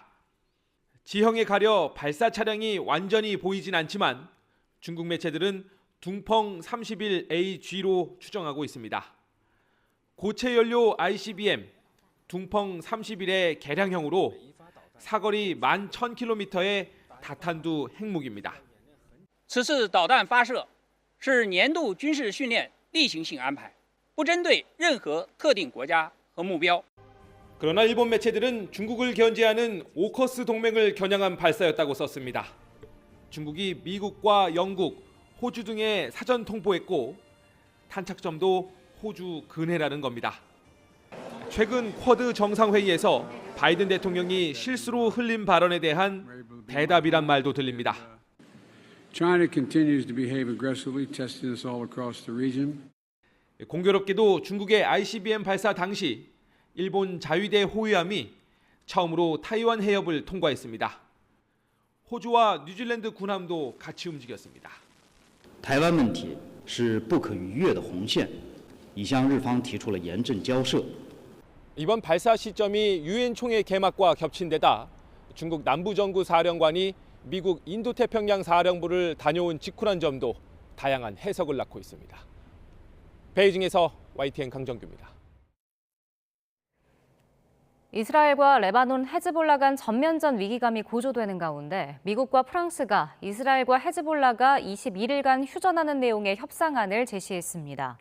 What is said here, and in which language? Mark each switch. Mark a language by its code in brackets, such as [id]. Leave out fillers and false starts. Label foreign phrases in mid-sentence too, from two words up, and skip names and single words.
[ko] 지형에 가려 발사 차량이 완전히 보이진 않지만 중국 매체들은 둥펑 31AG로 추정하고 있습니다. 고체 연료 ICBM 둥펑 31의 개량형으로 사거리 11,000km의 다탄두 핵무기입니다. [zh] 此次导弹发射是年度军事训练例行性安排，不针对任何特定国家和目标。 [ko] 그러나 일본 매체들은 중국을 견제하는 오커스 동맹을 겨냥한 발사였다고 썼습니다. 중국이 미국과 영국, 호주 등에 사전 통보했고 탄착점도 호주 근해라는 겁니다. 최근 쿼드 정상회의에서 바이든 대통령이 실수로 흘린 발언에 대한 대답이란 말도 들립니다. [en] China continues to behave aggressively, testing us all across the region. [ko] 공교롭게도 중국의 ICBM 발사 당시 일본 자위대 호위함이 처음으로 타이완 해협을 통과했습니다. 호주와 뉴질랜드 군함도 같이 움직였습니다. [zh] 台湾问题是不可逾越的红线，已向日方提出了严正交涉。 [ko] 이번 발사 시점이 유엔 총회 개막과 겹친 데다 중국 남부정구 사령관이 미국 인도태평양 사령부를 다녀온 직후란 점도 다양한 해석을 낳고 있습니다. 베이징에서 YTN 강정규입니다. 이스라엘과 레바논 헤즈볼라 간 전면전 위기감이 고조되는 가운데 미국과 프랑스가 이스라엘과 헤즈볼라가 21일간 휴전하는 내용의 협상안을 제시했습니다.